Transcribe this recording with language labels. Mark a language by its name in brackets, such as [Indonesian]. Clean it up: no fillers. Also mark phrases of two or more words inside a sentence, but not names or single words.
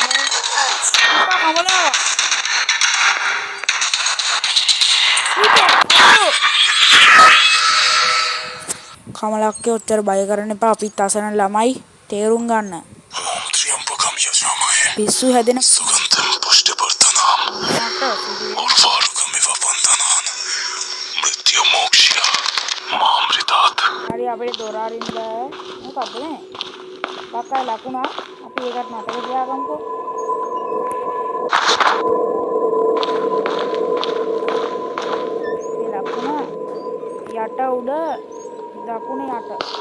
[Sinhala] කමලා කමලක්ගේ ඔච්චර බය කරන්න එපා. අපිත් අසන ළමයි. තේරුම් ගන්න. [Sanskrit] ओम त्र्यंबकम यजामहे [Sinhala] පිස්සු හැදෙන [Sanskrit] सुगंधम पुष्टिवर्धनम [Sinhala] මට [Sanskrit] उर्वारुकम इव बंधनान मृत्यु मोक्ष्य मामृतात् [Sinhala] හරි අපිට දොර අරින්න බෑ. මොකද්ද මේ? බක්කයි ලකුණා. අපි ඒකට මතක තියාගමුකෝ. මේ ලකුණ යට උඩ දකුණ යට.